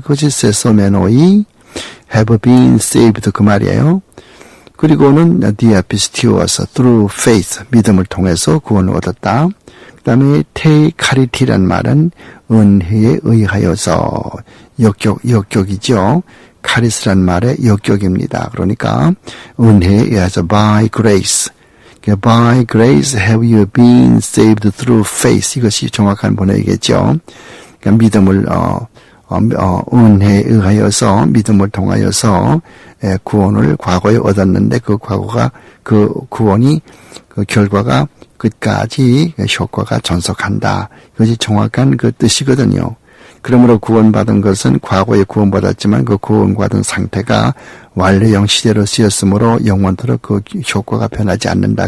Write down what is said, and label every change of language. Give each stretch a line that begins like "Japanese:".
Korean: 그것이 세소메노이
English: have been saved
Korean: 그 말이에요. 그리고는 디아피스티오스
English: through faith
Korean: 믿음을 통해서 구원을 얻었다. 그 다음에 테이카리티란 말은 은혜에 의하여서 역격이죠. 카리스란 말의 역격입니다. 그러니까 은혜에 의해서
English: by grace have you been saved through faith
Korean: 이것이 정확한 번역이겠죠. 그러니까 믿음을 은혜에 의하여서 믿음을 통하여서 구원을 과거에 얻었는데 그 구원이 그 결과가 끝까지 효과가 전속한다. 이것이 정확한 그 뜻이거든요. 그러므로 구원받은 것은 과거에 구원받았지만 그 구원받은 상태가 완료형 시대로 쓰였으므로 영원토록 그 효과가 변하지 않는다.